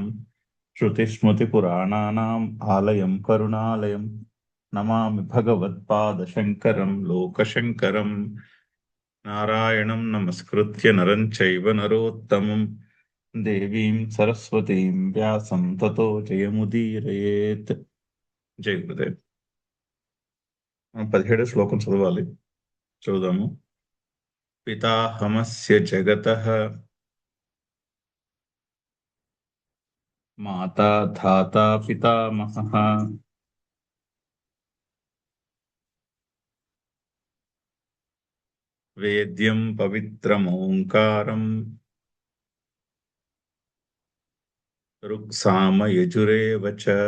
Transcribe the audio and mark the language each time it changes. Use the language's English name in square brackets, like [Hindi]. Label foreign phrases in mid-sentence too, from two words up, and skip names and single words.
[Sanskrit] श्रुतिस्मृतिपुराणानाम् आलयं करुणालयं नमामि भगवत्पादशङ्करं लोकशङ्करम्। नारायणं नमस्कृत्य नरं चैव नरोत्तमं देवीं सरस्वतीं व्यासं ततो जयमुदीरयेत्। [Hindi] जय गुरुदेव. [Telugu] మనం 17 శ్లోకం చదవాలి. చదువుదాము. [Sanskrit] పితాహమస్య జగతః మాతా ధాతా పితామహః వేద్యం పవిత్రమోంకారం రుక్సామ యజురేవ చ.